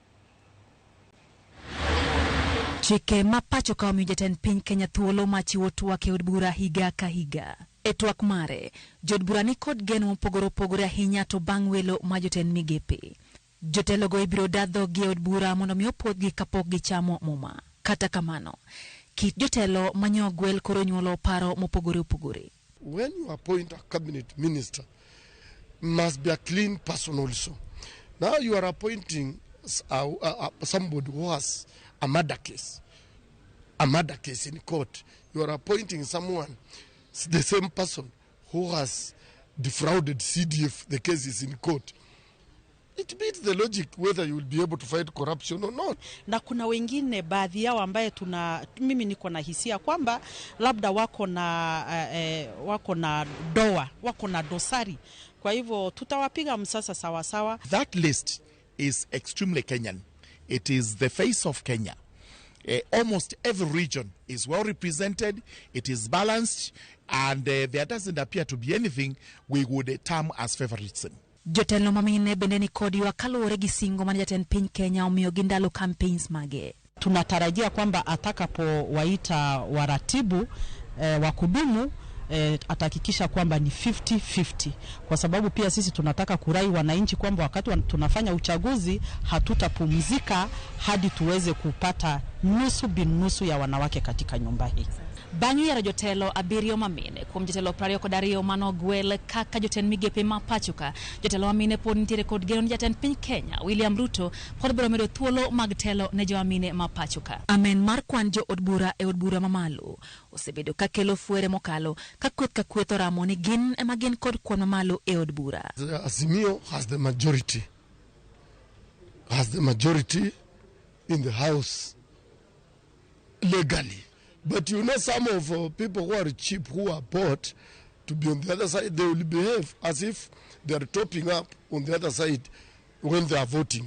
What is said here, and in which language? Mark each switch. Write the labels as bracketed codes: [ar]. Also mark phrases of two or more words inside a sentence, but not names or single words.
[luo] Chike ma pachoka omiyo jatend piny Kenya thuolo ma chiwo twak e od bura higa ka higa. E twak mare, jood bura ni kod geno mopogore opogore ahinya to bang' welo ma jotend migepe. Jotelogo ibiro dadho gi od bura mondo mi opodhgi kapok gichamo muma. Kata kamano, kit jotelo manyo gwel koro nyuolo paro mopogore opogore. [en] When you appoint a cabinet minister, must be a clean person also. Now you are appointing somebody who has a murder case in court. You are appointing someone, the same person who has defrauded CDF, the case is in court. It beats the logic whether you will be able to fight corruption or not. [sw] Na kuna wengine baadhi yao ambaye mimi niko na hisia kwamba labda wako na doa, wako na dosari. Kwa hivyo tutawapiga msasa sawa sawa. [en] That list is extremely Kenyan. It is the face of Kenya. Almost every region is well represented, it is balanced, and there doesn't appear to be anything we would term as favoritism. [luo] Jotelo mamine bende ni kodi wa kaluwore gi singo man jatend piny Kenya omiyo gi ndalo campaigns mage. [sw] Tunatarajia kwamba atakapo waita waratibu wa kudumu atahakikisha kwamba ni 50-50, kwa sababu pia sisi tunataka kurai wananchi kwamba wakati tunafanya uchaguzi hatutapumzika hadi tuweze kupata nusu binusu ya wanawake katika nyumba hii. [luo] Bangi ya jotelo abirio mamine kuom jotelo prario kod ariyo manogwel kaka jotend migepe ma pachoka. Jotelo mamine pod nitiere kod geno ni jatend piny Kenya William Ruto pod biro medo thuolo mag telo ne jomamine ma pachoka. Amen mar kwan jo od bura e od bura mamalo osebedo ka kelo fuere mokalo ka kweth oramo ni gin ema gin kod kwan mamalo e od bura. [en] Azimio has the majority in the house legally. But you know, some of people who are cheap, who are bought to be on the other side, they will behave as if they are topping up on the other side when they are voting.